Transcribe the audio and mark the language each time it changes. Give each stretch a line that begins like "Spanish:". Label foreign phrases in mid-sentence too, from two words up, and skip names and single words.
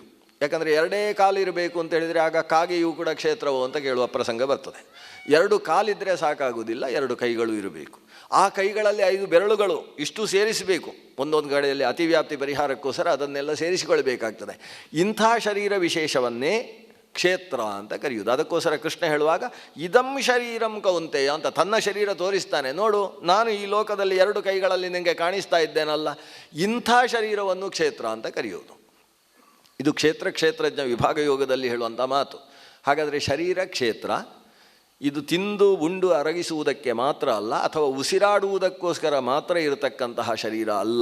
Kannada: ಯಾಕಂದರೆ 2 ಕಾಲಿರಬೇಕು ಅಂತ ಹೇಳಿದರೆ ಆಗ ಕಾಗೆಯೂ ಕೂಡ ಕ್ಷೇತ್ರವೋ ಅಂತ ಕೇಳುವ ಪ್ರಸಂಗ ಬರ್ತದೆ. 2 ಕಾಲಿದ್ದರೆ ಸಾಕಾಗುವುದಿಲ್ಲ, 2 ಕೈಗಳು ಇರಬೇಕು. ಆ ಕೈಗಳಲ್ಲಿ 5 ಬೆರಳುಗಳು ಇಷ್ಟು ಸೇರಿಸಬೇಕು. ಒಂದೊಂದು ಕಡೆಯಲ್ಲಿ ಅತಿವ್ಯಾಪ್ತಿ ಪರಿಹಾರಕ್ಕೋಸ್ಕರ ಅದನ್ನೆಲ್ಲ ಸೇರಿಸಿಕೊಳ್ಬೇಕಾಗ್ತದೆ. ಇಂಥ ಶರೀರ ವಿಶೇಷವನ್ನೇ ಕ್ಷೇತ್ರ ಅಂತ ಕರೆಯುವುದು. ಅದಕ್ಕೋಸ್ಕರ ಕೃಷ್ಣ ಹೇಳುವಾಗ
Sanskrit: ಇದಂ ಶರೀರಂ ಕೌಂತೆಯ
Kannada: ಅಂತ ತನ್ನ ಶರೀರ ತೋರಿಸ್ತಾನೆ. ನೋಡು, ನಾನು ಈ ಲೋಕದಲ್ಲಿ 2 ಕೈಗಳಲ್ಲಿ ನಿನಗೆ ಕಾಣಿಸ್ತಾ ಇದ್ದೇನಲ್ಲ, ಇಂಥ ಶರೀರವನ್ನು ಕ್ಷೇತ್ರ ಅಂತ ಕರೆಯುವುದು. ಇದು ಕ್ಷೇತ್ರಜ್ಞ ವಿಭಾಗ ಯೋಗದಲ್ಲಿ ಹೇಳುವಂಥ ಮಾತು. ಹಾಗಾದರೆ ಶರೀರ ಕ್ಷೇತ್ರ. ಇದು ತಿಂದು ಉಂಡು ಅರಗಿಸುವುದಕ್ಕೆ ಮಾತ್ರ ಅಲ್ಲ, ಅಥವಾ ಉಸಿರಾಡುವುದಕ್ಕೋಸ್ಕರ ಮಾತ್ರ ಇರತಕ್ಕಂತಹ ಶರೀರ ಅಲ್ಲ.